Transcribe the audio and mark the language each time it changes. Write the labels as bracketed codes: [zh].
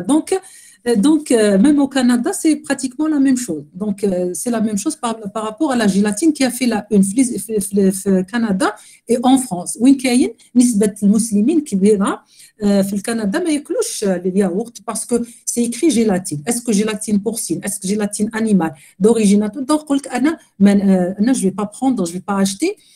[fr] Donc même au Canada c'est pratiquement la même chose. Donc c'est la même chose par rapport à la gélatine qui a fait une au Canada et en France. [ar] وين كاين نسبة المسلمين كبيرة في الكندا ما ياكلوش الياغورت [fr] parce que c'est écrit gélatine. Est-ce que gélatine porcine, est-ce que gélatine animale d'origine. Donc [ar] قلت أنا [fr] je vais pas prendre, je vais pas acheter.